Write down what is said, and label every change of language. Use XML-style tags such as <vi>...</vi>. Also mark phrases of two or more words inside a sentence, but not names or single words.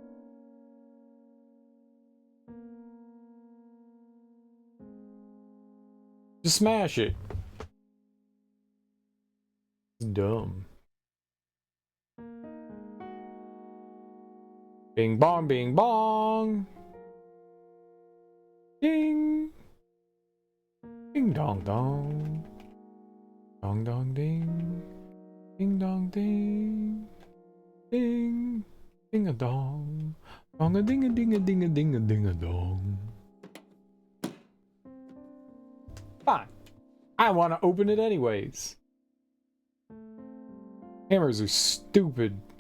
<en>Just smash it. It's dumb. Bing bong, bing bong. Ding. Ding dong dong. Dong dong ding. Ding dong ding. Ding. Ding a dong. Dong a ding a ding a ding a ding a ding a dong. Fine. I want to open it anyways. Hammers are stupid.</en>